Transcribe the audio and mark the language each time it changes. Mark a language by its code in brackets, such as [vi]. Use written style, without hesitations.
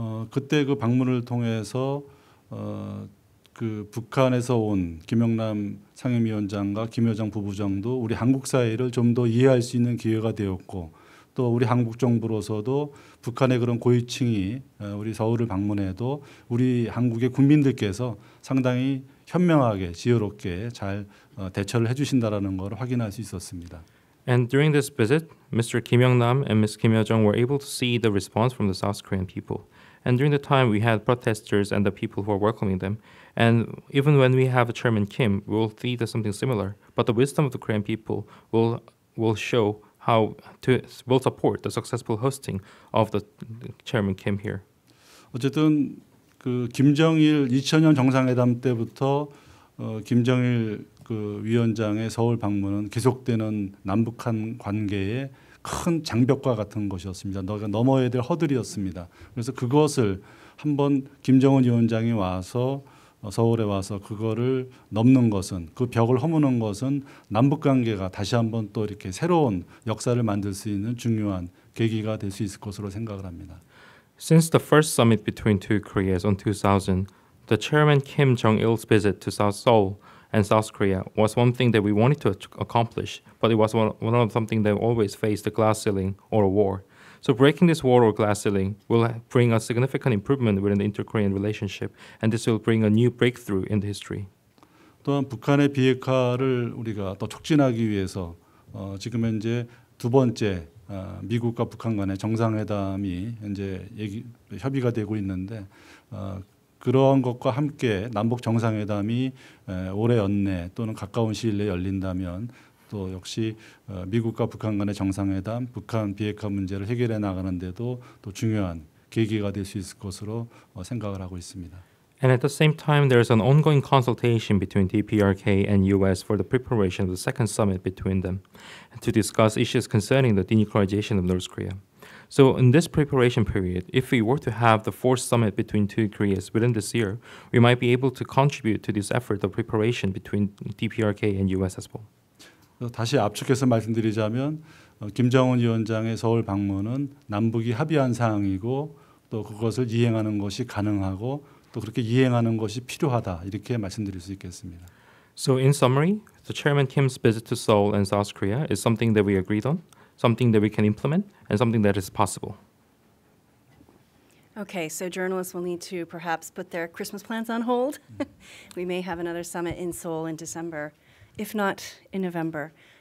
[ko] 그때 그 방문을 통해서 그 북한에서 온 김영남 상임위원장과 김여정 부부장도 우리 한국 사회를 좀 더 이해할 수 있는 기회가 되었고 또 우리 한국 정부로서도 북한의 그런 고위층이 우리 서울을 방문해도 우리 한국의 국민들께서 상당히 현명하게 지혜롭게 잘 대처를 해주신다라는 걸 확인할 수 있었습니다. [en] And during this visit, Mr. Kim Young-nam and Ms. Kim Yo-jong were able to see the response from the South Korean people. And during the time, we had protesters and the people who are welcoming them. And even when we have Chairman Kim, we will see something similar. But the wisdom of the Korean people will show how will support the successful hosting of the Chairman Kim here. [ko] 어쨌든 그 김정일 2000년 정상회담 때부터 김정일 그 위원장의 서울 방문은 계속되는 남북한 관계의 큰 장벽과 같은 것이었습니다. 넘어야 될 허들이었습니다. 그래서 그것을 한번 김정은 위원장이 와서 서울에 와서 그거를 넘는 것은 그 벽을 허무는 것은 남북 관계가 다시 한번 또 이렇게 새로운 역사를 만들 수 있는 중요한 계기가 될 수 있을 것으로 생각을 합니다. [en] Since the first summit between two Koreas on 2000, the Chairman Kim Jong-il's visit to South Seoul and South Korea was one thing that we wanted to accomplish, but it was one of something that always faced a glass ceiling or a war. So breaking this wall or glass ceiling will bring a significant improvement within the inter-Korean relationship, and this will bring a new breakthrough in the history. [ko] 또한 북한의 비핵화를 우리가 더 촉진하기 위해서 지금 현재 두 번째 미국과 북한 간의 정상회담이 이제 협의가 되고 있는데 그러한 것과 함께 남북 정상회담이 올해 연내 또는 가까운 시일 내에 열린다면 또 역시 미국과 북한 간의 정상회담, 북한 비핵화 문제를 해결해 나가는 데도 또 중요한 계기가 될 수 있을 것으로 생각을 하고 있습니다. [en] And at the same time, there is an ongoing consultation between DPRK and U.S. for the preparation of the second summit between them to discuss issues concerning the denuclearization of North Korea. So in this preparation period, if we were to have the fourth summit between two Koreas within this year, we might be able to contribute to this effort of preparation between DPRK and U.S. as well. [ko] 다시 압축해서 말씀드리자면 김정은 위원장의 서울 방문은 남북이 합의한 사항이고 또 그것을 이행하는 것이 가능하고 또 그렇게 이행하는 것이 필요하다 이렇게 말씀드릴 수 있겠습니다. [en] So in summary, the Chairman Kim's visit to Seoul and South Korea is something that we agreed on, something that we can implement, and something that is possible. Okay, so journalists will need to perhaps put their Christmas plans on hold. We may have another summit in Seoul in December, if not in November.